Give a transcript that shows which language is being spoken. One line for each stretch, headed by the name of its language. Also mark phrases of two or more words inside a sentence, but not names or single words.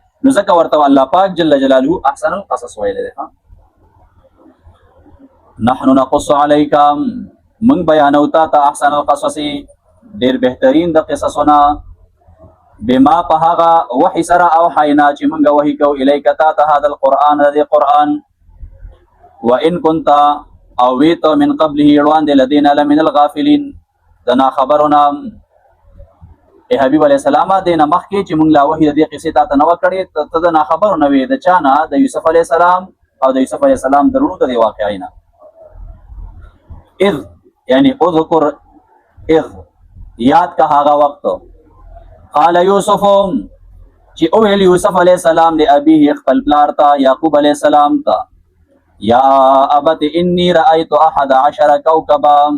Pashto: نو ځکه ورته الله پاک جل جلاله
Arabic: احسن القصص
Pashto: ویلی دی.
Arabic: نحن نقص علیک،
Pashto: موږ بیانو تا ته
Arabic: احسن القصص،
Pashto: ډېر بهترین د قصصونه، بما په هغه وحي سره اوحینا چې موږ وحي کوو الیک تا ته
Arabic: هذا القرآن،
Pashto: د دې قرآن،
Arabic: وان كنت
Pashto: او ویت
Arabic: من قبله وړاندې لدینا لمن الغافلین،
Pashto: د ناخبرونه. ای حبیب علیه السلام دې نه مخکې چې موږ لا وحي د دې قصې تا ته نه وه کړې، ته د ناخبرو نه وې. د چا نه؟ د یوسف علیه السلام او د یوسف علیه السلام د رونو د دې واقعې نه.
Arabic: اذ یعنی اذکر،
Pashto: اذ یاد کا هغه وخت، قال یوسف چې اویل یوسف علیه السلام د ابیه خپل پلار ته، یعقوب علیه السلام ته،
Arabic: یا ابت انی رأیت 11 کوكبا،